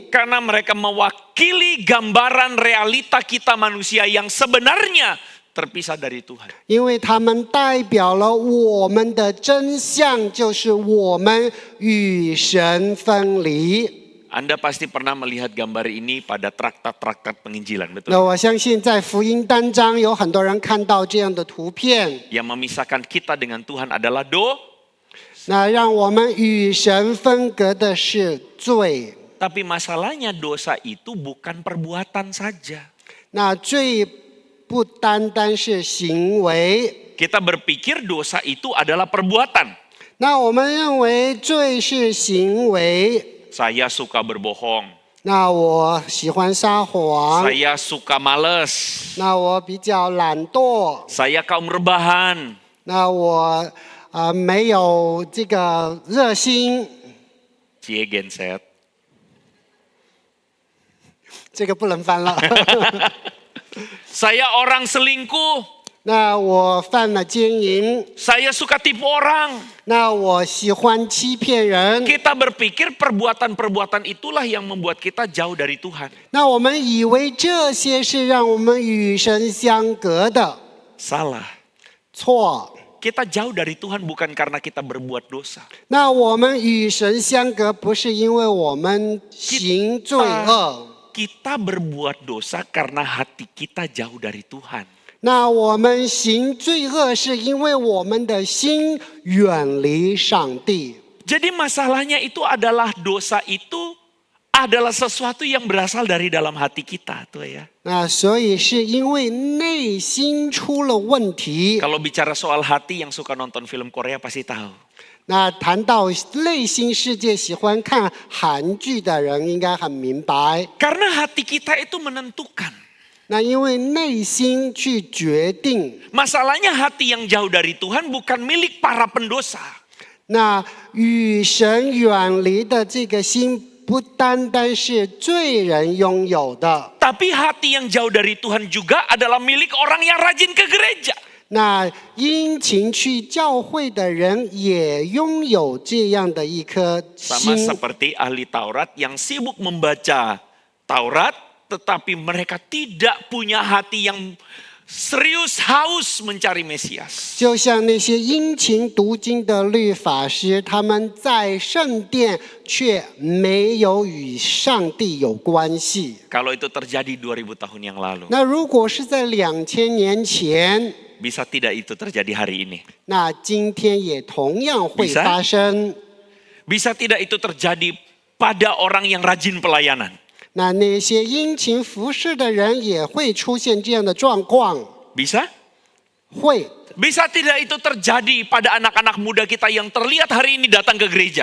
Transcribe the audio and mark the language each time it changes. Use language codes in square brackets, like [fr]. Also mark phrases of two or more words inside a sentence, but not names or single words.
[id] Karena mereka mewakili gambaran realita kita manusia yang sebenarnya terpisah dari Tuhan. [zh] 因为他们代表了我们的真相，就是我们与神分离。 [id] Anda pasti pernah melihat gambar ini pada traktat-traktat penginjilan, [zh] 那 [id] betul? [zh] 我相信在福音单章有很多人看到这样的图片， [id] Yang memisahkan kita dengan Tuhan adalah [zh] 那让我们与神分隔的是罪。 [id] Tapi masalahnya dosa itu bukan perbuatan saja. [zh] 那罪不单单是行为， [id] Kita berpikir dosa itu adalah perbuatan. [zh] 那我们认为罪是行为。 [id] Saya suka berbohong. [zh] 那我喜欢撒谎， [id] Saya suka males. [zh] 那我比较懒惰， [id] Saya kaum rebahan. [zh] 那我没有这个热心， [id] Cie genset. [zh] 这个不能翻了。 [id] Saya orang selingkuh. [zh] 那我犯了奸淫， [id] Saya suka tipu orang. [zh] 那我喜欢欺骗人， [id] Kita berpikir perbuatan-perbuatan itulah yang membuat kita jauh dari Tuhan. [zh] 那我们以为这些是让我们与神相隔的， [id] Salah. [zh] 错。 [id] Kita jauh dari Tuhan bukan karena kita berbuat dosa. [zh] 那我们与神相隔，不是因为我们行罪恶， [id] Kita berbuat dosa karena hati kita jauh dari Tuhan. [zh] 那我们行罪恶是因为我们的心远离上帝。 [id] Jadi masalahnya itu adalah dosa itu adalah sesuatu yang berasal dari dalam hati kita, tuh ya. [zh] 那所以是因为内心出了问题。 [id] Kalau bicara soal hati, yang suka nonton film Korea pasti tahu. [zh] 那谈到内心世界，喜欢看韩剧的人应该很明白。 [id] Karena hati kita itu menentukan. [zh] 那因为内心去决定， [id] Masalahnya hati yang jauh dari Tuhan bukan milik para pendosa. [zh] 那与神远离的这个心，不单单是罪人拥有的。 [id] Tapi hati yang jauh dari Tuhan juga adalah milik orang yang rajin ke gereja. [zh] 那殷勤去教会的人也拥有这样的一颗 [id] Sama [zh] 心， [id] seperti ahli Taurat yang sibuk membaca Taurat, tetapi mereka tidak punya hati yang serius haus mencari Mesias. [zh] 就像那些殷勤读经的律法师，他们在圣殿却没有与上帝有关系。 [id] Kalau itu terjadi 2000 tahun yang lalu, [zh] 那如果是在2000年前， [id] bisa tidak itu terjadi hari ini? [zh] 那今天也同样会 [id] Bisa? [zh] 发生。 [id] Bisa tidak itu terjadi pada orang yang rajin pelayanan? [zh] 那些殷勤服侍的人也会出现这样的状况， [id] Bisa? [zh] 会。 [id] Bisa tidak itu terjadi pada anak-anak muda kita yang terlihat hari ini datang ke gereja?